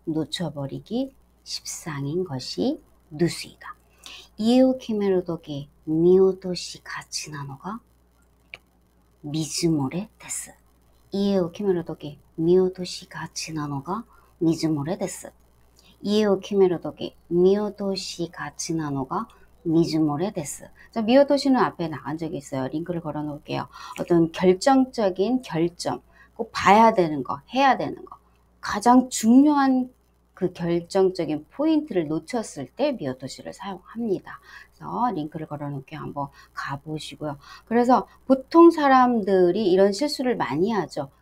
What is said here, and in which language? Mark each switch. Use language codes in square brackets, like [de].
[ko] 놓쳐버리기 십상인 것이 누수이다. [ja] 이에を決めるとき見落としがちなのが水漏れです。家を決めるとき見落としがちなのが水漏れです。家を決めるとき見落としがちなのが水漏れです. [ko] 자, 미어도시는 앞에 나간 적이 있어요. 링크를 걸어 놓을게요. 어떤 결정적인 결정, 꼭 봐야 되는 거, 해야 되는 거, 가장 중요한 그 결정적인 포인트를 놓쳤을 때 미어도시를 사용합니다. 그래서 링크를 걸어 놓을게요. 한번 가보시고요. 그래서 보통 사람들이 이런 실수를 많이 하죠.